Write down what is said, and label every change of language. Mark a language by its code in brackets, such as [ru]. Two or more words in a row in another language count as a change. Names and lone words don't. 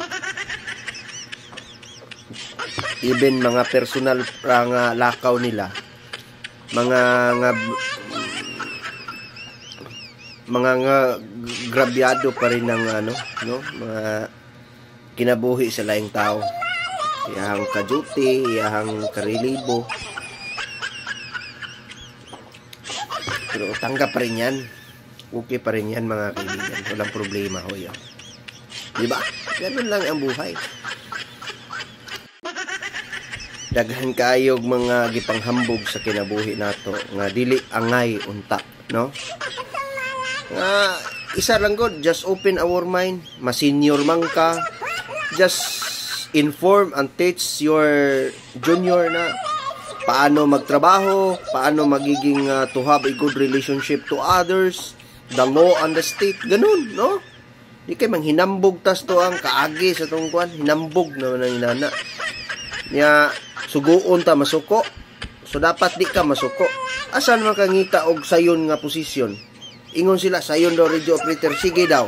[ceb] Even mga personal nga lakaw nila, mga grabyado pa rin ng mga kinabuhi sa laing tao. Iyahang ka-duty, iyahang karelibo. [tl] Pero tanggap pa rin yan. Okay pa rin yan mga kaibigan. Walang problema ho yan. Diba? Ganun lang ang buhay. [ceb] Daghan kayog mga gipanghambog sa kinabuhi nato nga dili angay unta, no? Nga isa lang god, [en] just open our mind, [ceb] ma-senior man ka, [en] just inform and teach your junior [tl] na paano magtrabaho, paano magiging [en] to have a good relationship to others, the law and the state, ganun, [ceb] no? Di kay mang hinambog tas to ang kaagi sa tong kwan, hinambog na nang inana. Nya suguon ta masuko. So dapat di ka masuko. Asan man kangita og sayon nga posisyon? Ingon sila sayon daw radio operator, sige daw.